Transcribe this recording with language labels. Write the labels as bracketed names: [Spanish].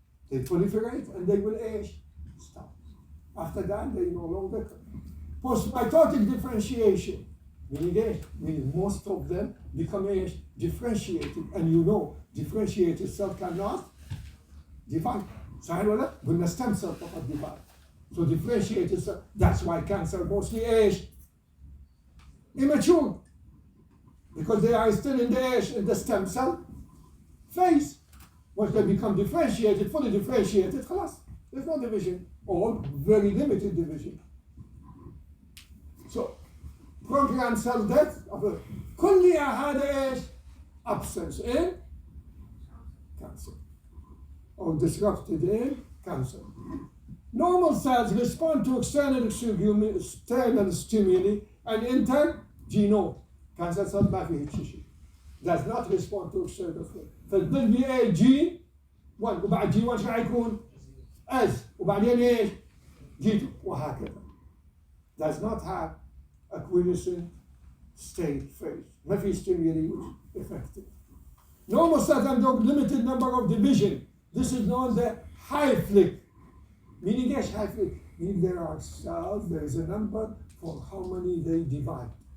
[English] They proliferate and they will stop. After that, they no longer come. Post-mitotic differentiation, meaning most of them become differentiated, and differentiated cell cannot divide. [Arabic] صحيح ولا لا؟ قلنا stem cell فقط divide. [English] So differentiated cell, that's why cancer mostly immature, because they are still in the stem cell phase. Once they become differentiated, fully differentiated, [Arabic] خلاص, [English] there's no division, or very limited division. So programmed cell death [Arabic] كلها هذا [English] absence in cancer, or disrupted in cancer. Normal cells respond to external stimuli and enter genome. Cancer cells [Arabic] ما فيه شيء. [English] Does not respond to external stimuli. [Arabic] فالضل بي جي 1 وبعد جي 1 شو حيكون؟ اس وبعدين جي 2 وهكذا. [English] Does not have a quiescent state phase. [Arabic] ما في [English] stimuli which effective. Normal cells have a limited number of division. This is known as the high flick. Meaning high flick? Meaning there are cells, there is a number for how many they divide.